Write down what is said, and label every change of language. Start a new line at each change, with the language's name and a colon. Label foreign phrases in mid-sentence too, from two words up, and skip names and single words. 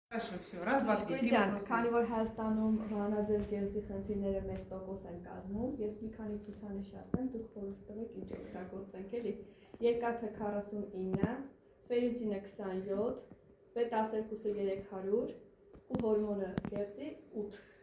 Russian: Хорошо, все, раз, два, три, три Ջան, вопроса.
Armenian: քանի որ Հայաստանում վրանաձև գեղձի խնդիրները մեծ տոկոս են կազմում, ես մի քանի ցուցանիշ ասեմ, դուք խորհուրդ տվեք ինչ օգտագործենք էլի։ Երկաթը 49, ֆերրիտինը 27, B12-ը 300 ու հորմոնը գեղձի 8։